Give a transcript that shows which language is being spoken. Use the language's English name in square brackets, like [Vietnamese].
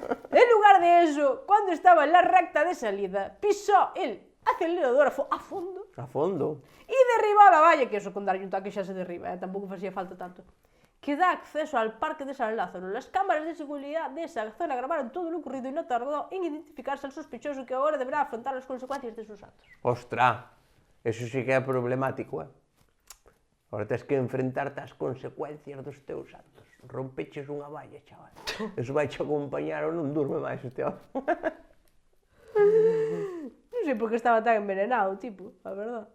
[Spanish] En lugar de eso, cuando estaba en la recta de salida, pisó el acelerador a fondo A fondo. y derribó la valla, [Galician] que eso con darlle un toque xa se derriba, tampouco facía falta tanto, que da acceso al parque de San Lázaro. [Spanish] Las cámaras de seguridad de esa zona grabaron todo lo ocurrido y no tardó en identificarse al sospechoso que ahora deberá afrontar las consecuencias de sus actos. [Galician] Ostras, eso sí que é problemático, Ahora tens que enfrentarte ás consecuencias dos teus actos. Rompeches unha valla, chaval. Eso vai che acompañar ou non durme máis este home. Non sei por que estaba tan envenenado, tipo, a verdad.